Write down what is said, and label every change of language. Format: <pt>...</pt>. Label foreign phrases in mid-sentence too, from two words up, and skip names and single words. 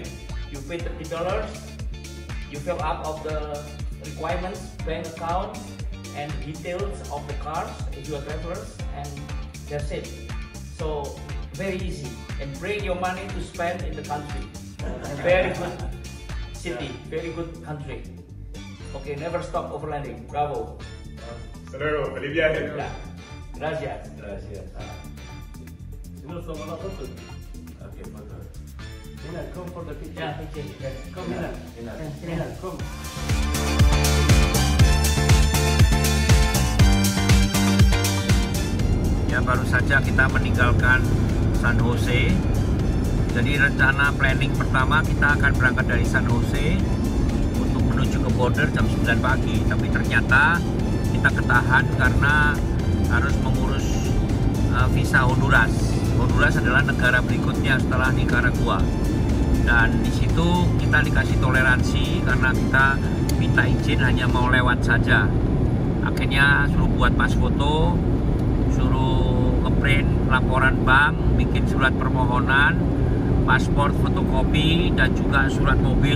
<en>You pay $30, you fill up of the requirements, bank account, and details of the cars if you are travelers, and that's it. So very easy, and bring your money to spend in the country. Very good city, very good country. Okay, never stop overlanding. Bravo.</en> <es>Hasta luego, feliz viaje. Ya. Gracias. Gracias. Nos tomamos fotos. Okay, foto. Mira,</es> <en>come for the picture. Ya, okay. Come,</en> <es>mira. Mira,</es> <en>come.</en> <id>Ya baru saja kita meninggalkan San Jose. Jadi rencana planning pertama kita akan berangkat dari San Jose untuk menuju ke border jam 9 pagi. Tapi ternyata kita ketahan karena harus mengurus visa Honduras. Honduras adalah negara berikutnya setelah Nicaragua. Dan di situ kita dikasih toleransi karena kita minta izin hanya mau lewat saja. Akhirnya suruh buat pas foto, suruh ngeprint laporan bank, bikin surat permohonan, paspor fotokopi, dan juga surat mobil.</id>